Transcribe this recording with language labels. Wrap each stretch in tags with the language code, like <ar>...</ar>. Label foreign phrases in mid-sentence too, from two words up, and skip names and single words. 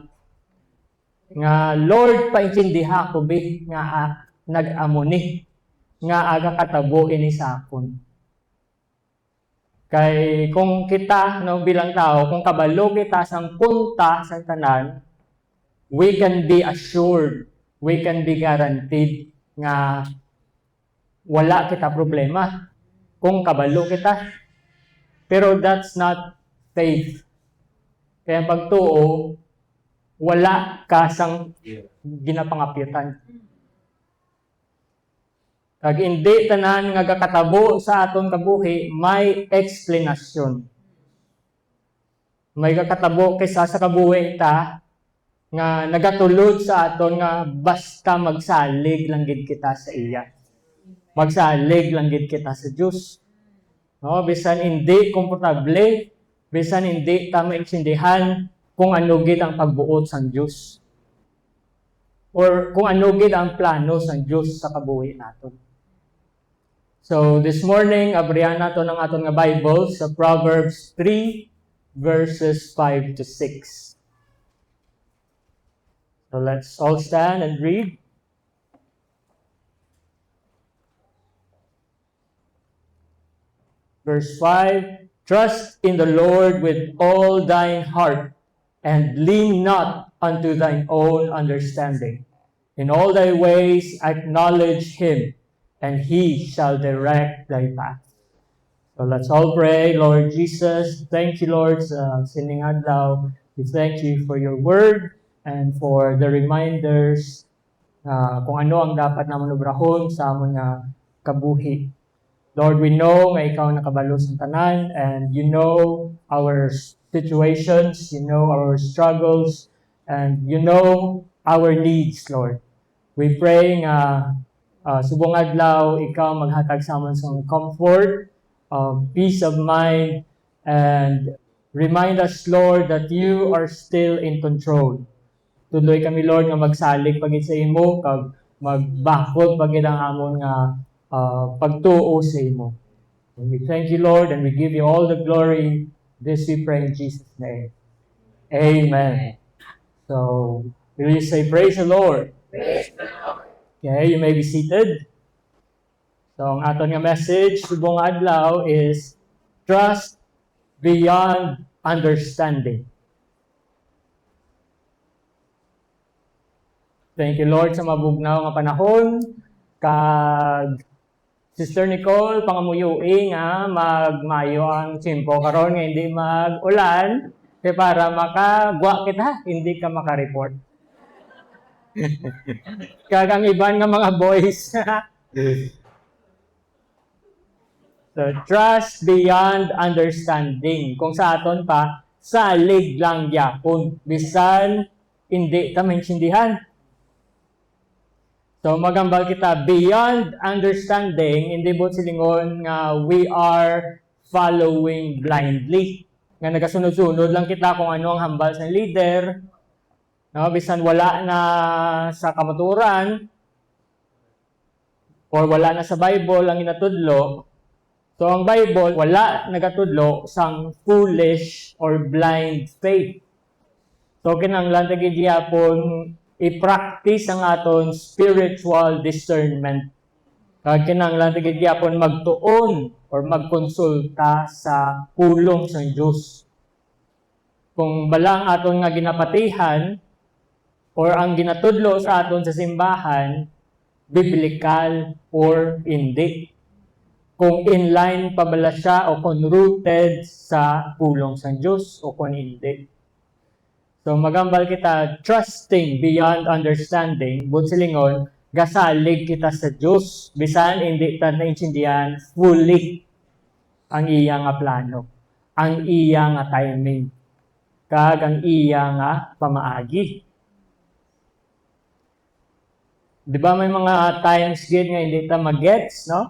<hil>Nga Lord, paintindiha ko bi nga nag-amo ni, nga aga katabo ini sa akon. Kay kung kita no bilang tao, kung kabalo kita sang punta sa tanan,</hil> <en>we can be assured, we can be guaranteed</en> <hil>nga wala kita problema kung kabalo kita.</hil> <en>Pero that's not faith.</en> <hil>Kaya pagtuo, wala ka sang ginapangapitan. Kag hindi tanan nga gakatabo sa aton kabuhi, may explanation. May gakatabo kaysa sa kabuhi ta nga nagatulod sa aton nga basta magsalig lang gid kita sa iya. Magsalig lang gid kita sa Dios. No, bisan hindi komportable, bisan hindi ta maintindihan kung ano gid ang pagbuot sang Dios. Or kung ano gid ang plano sang Dios sa kabuhi naton.</hil> <en>So, this morning,</en> <hil>abrihan nato ng aton nga Bible sa Proverbs 3, verses 5 to 6.</hil> <en>So, let's all stand and read. Verse 5, trust in the Lord with all thine heart, and lean not unto thine own understanding. In all thy ways acknowledge Him, and He shall direct thy path. So let's all pray. Lord Jesus, thank you, Lord,</en> <hil>sa sining adlaw.</hil> <en>We thank you for your word and for the reminders</en> <hil>kung ano ang dapat naman obrahon sa amon nga kabuhi. Lord,</hil> <en>we know</en> <hil>nga ikaw nakabalo sa tanan,</hil> <en>and you know our situations, you know our struggles, and you know our needs, Lord. We pray</en> <hil>nga subong adlaw, ikaw maghatag sa amon sa</hil> <en>comfort, peace of mind, and remind us, Lord, that you are still in control.</en> <hil>Tuloy kami, Lord, nga magsalig pagid sa imo, kag magbakod pagid ang amon nga pagtuo sa imo.</hil> <en>And we thank you, Lord, and we give you all the glory. This we pray in Jesus' name. Amen. So, will you say, praise the Lord? Praise the Lord. Okay, you may be seated. So,</en> <hil>ang aton nga message subong adlaw is</hil> <en>trust beyond understanding. Thank you, Lord,</en> <hil>sa mabugnaw nga panahon. Kag Sister Nicole, pangamuyuing magmayo ang tsimpo karon nga hindi mag-ulan kaya para makagwa kita, hindi ka makareport. Kag ang iban nga mga boys.</hil> <en>So, trust beyond understanding.</en> <hil>Kung sa aton pa, salig lang gyapon. Bisan hindi ta maintindihan. So, magambal kita,</hil> <en>beyond understanding,</en> <hil>hindi po silingon nga</hil> <en>we are following blindly.</en> <hil>Nga nagasunod-sunod lang kita kung ano ang hambal sa leader. No, bisan wala na sa kamaturan or wala na sa Bible ang inatudlo. So, ang Bible, wala nagatudlo sang</hil> <en>foolish or blind faith.</en> <hil>So, kinanglan tagi gyapon i-practice ang aton</hil> <en>spiritual discernment.</en> <hil>Kinanglan tagi gyapon magtuon or magkonsulta sa pulong sa Dios. Kung balang aton nga ginapatihan or ang ginatudlo sa aton sa simbahan, biblical or hindi. Kung inline pa bala siya o kung rooted sa pulong sa Diyos o kung hindi. So magambal kita,</hil> <en>trusting beyond understanding,</en> <hil>silingon, gasalig kita sa Diyos, bisan hindi ta naintindihan fully ang iya nga plano, ang iya nga timing, kag ang iya nga pamaagi. Di ba may mga times gid nga hindi ta magets, no?</hil>